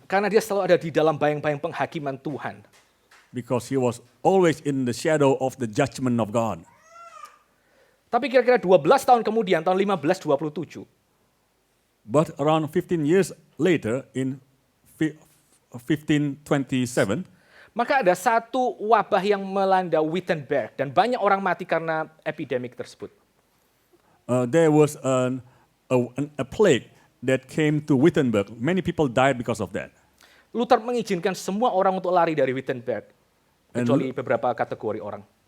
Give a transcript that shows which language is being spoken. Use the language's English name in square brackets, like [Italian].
[Indonesian] Karena dia selalu ada di dalam bayang-bayang penghakiman Tuhan. [English] because he was always in the shadow of the judgment of God. [Indonesian] Tapi kira-kira 12 tahun kemudian, tahun 1527, [English] But around 15 years later, in 1527, [Indonesian] maka ada satu wabah yang melanda Wittenberg dan banyak orang mati karena epidemik tersebut. [English] there was a plague that came to Wittenberg. Many people died because of that. [Indonesian] Luther mengizinkan semua orang untuk lari dari Wittenberg, kecuali beberapa kategori orang.